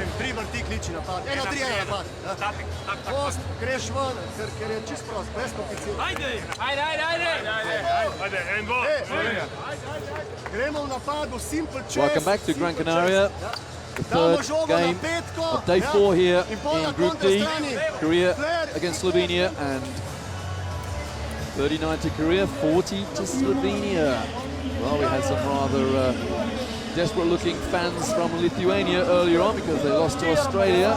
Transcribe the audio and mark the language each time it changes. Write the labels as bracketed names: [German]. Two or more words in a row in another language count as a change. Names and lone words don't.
[Slovenian] ti vrti, kliči napad. 1-3 napad. Post, greš ven, ker je čist prost, brez kompliciranja. Gremo v napadu, [English] simple chase. Welcome back to Gran Canaria. The third game of day 4 here in Group D. Korea against Slovenia, and 39 to Korea, 40 to Slovenia. Well, we had some rather desperate-looking fans from Lithuania earlier on because they lost to Australia.